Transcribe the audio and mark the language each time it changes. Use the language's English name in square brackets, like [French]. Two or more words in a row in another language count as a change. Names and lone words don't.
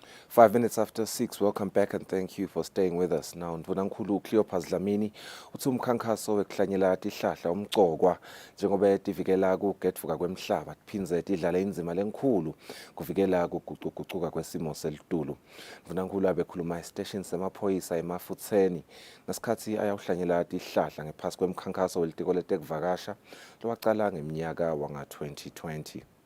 [English] 5 minutes after 6, welcome back and thank you for staying with us. Now, [Swati] Ndvunankulu Cleopas Dlamini, uthi umkhankaso wekuhlanyela tihlahla umgcokwa njengoba tivikela kugedvuka kwemhlaba tiphindze tidlale indzima lenkulu kuvikela kuguquguquka kwesimo selitulu. Ndvunankulu abekhuluma estation semaphoyisa eMafutseni ngesikhatsi ayawuhlanyela tihlahla ngephasi kwemkhankaso welitiko letekuvakasha lowacala ngeminyaka wanga-2020.